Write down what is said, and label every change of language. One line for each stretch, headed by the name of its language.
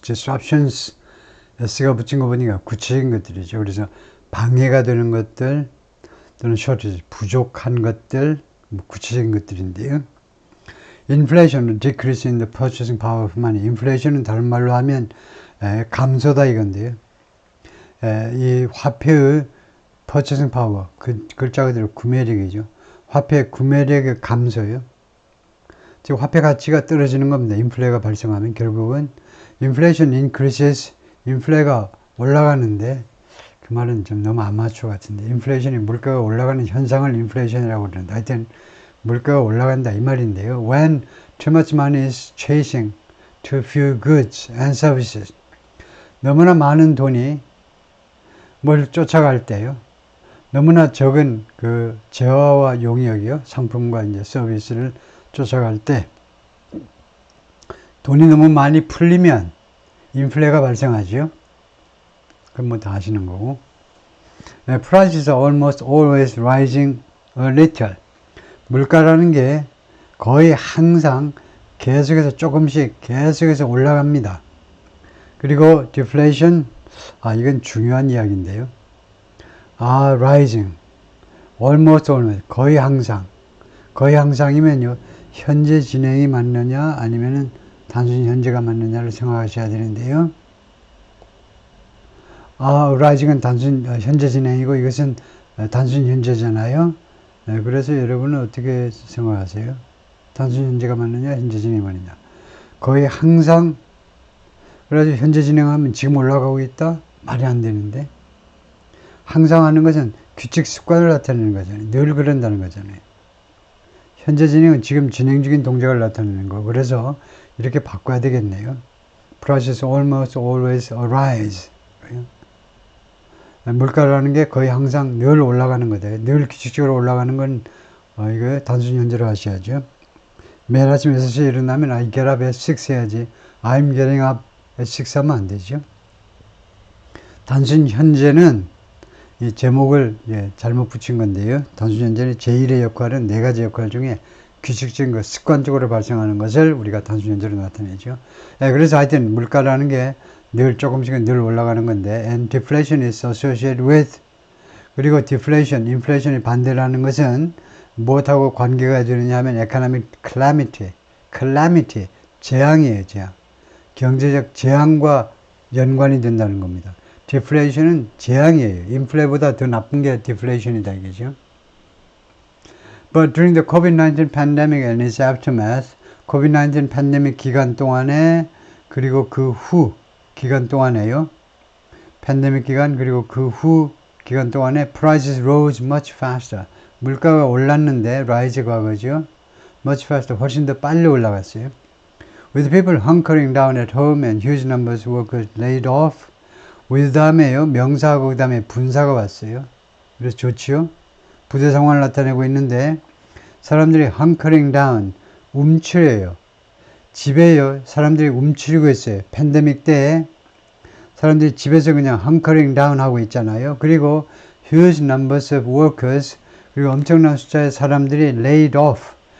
Korean: Disruptions, S가 붙인 거 보니까 구체적인 것들이죠. 그래서 방해가 되는 것들, 또는 shortage, 부족한 것들, 구체적인 것들인데요.
English: Inflation, decrease in the purchasing power of money.
Korean: 인플레이션은 다른 말로 하면 감소다 이건데요. 이 화폐의 purchasing power, 그 글자 그대로 구매력이죠. 화폐의 구매력의 감소요. 즉 화폐 가치가 떨어지는 겁니다. 인플레가 발생하면 결국은
English: inflation increases,
Korean: 인플레가 올라가는데 그 말은 좀 너무 아마추어 같은데 인플레이션이 물가가 올라가는 현상을 인플레이션이라고 그러는데 하여튼 물가가 올라간다 이 말인데요.
English: When too much money is chasing too few goods and services.
Korean: 너무나 많은 돈이 뭘 쫓아갈 때요. 너무나 적은 그 재화와 용역이요. 상품과 이제 서비스를 쫓아갈 때 돈이 너무 많이 풀리면 인플레가 발생하죠. 그건 뭐 다 아시는 거고.
English: Prices are almost always rising a little.
Korean: 물가라는 게 거의 항상 계속해서 조금씩 계속해서 올라갑니다. 그리고 deflation, 이건 중요한 이야기인데요.
English: rising, almost always,
Korean: 거의 항상. 거의 항상이면요, 현재 진행이 맞느냐 아니면은 단순히 현재가 맞느냐를 생각하셔야 되는데요. rising은 단순 현재 진행이고 이것은 단순 현재잖아요. 그래서 여러분은 어떻게 생각하세요? 단순 현재가 맞느냐 현재 진행이 맞느냐. 거의 항상 그래서 현재 진행하면 지금 올라가고 있다? 말이 안 되는데 항상 하는 것은 규칙 습관을 나타내는 거잖아요. 늘 그런다는 거잖아요. 현재 진행은 지금 진행 중인 동작을 나타내는 거. 그래서 이렇게 바꿔야 되겠네요.
English: Prices almost always arise.
Korean: 물가라는 게 거의 항상 늘 올라가는 거다. 늘 규칙적으로 올라가는 건 이거 단순 현재로 하셔야죠. 매일 아침 6시에 일어나면
English: I get up at 6
Korean: 해야지.
English: I'm getting up at 6
Korean: 하면 안 되죠. 단순 현재는 이 제목을 잘못 붙인 건데요. 단순 현재는 제1의 역할은 네 가지 역할 중에 규칙적인 것, 습관적으로 발생하는 것을 우리가 단순 현재로 나타내죠. 그래서 하여튼 물가라는 게 늘 조금씩은 늘 올라가는 건데
English: and deflation is associated with
Korean: 그리고 deflation, inflation이 반대라는 것은 무엇하고 관계가 되느냐 하면 economic calamity, 재앙이에요, 재앙. 경제적 재앙과 연관이 된다는 겁니다. deflation은 재앙이에요. 인플레보다 더 나쁜 게 deflation이다 이거죠.
English: But during the COVID-19 pandemic and its aftermath, COVID-19
Korean: 팬데믹 기간 동안에 그리고 그 후 기간 동안에요. 팬데믹 기간 그리고 그 후 기간 동안에
English: prices rose much faster.
Korean: 물가가 올랐는데 rise 과거죠. much faster 훨씬 더 빨리 올라갔어요.
English: With people hunkering down at home and huge numbers of workers laid off.
Korean: with 다음에요. 명사하고 그 다음에 분사가 왔어요. 그래서 좋지요. 부대 상황을 나타내고 있는데 사람들이 hunkering down, 움츠려요. 집에요. 사람들이 움츠리고 있어요. 팬데믹 때 사람들이 집에서 그냥 hunkering down 하고 있잖아요. 그리고 huge numbers of workers, 그리고 엄청난 숫자의 사람들이 laid off.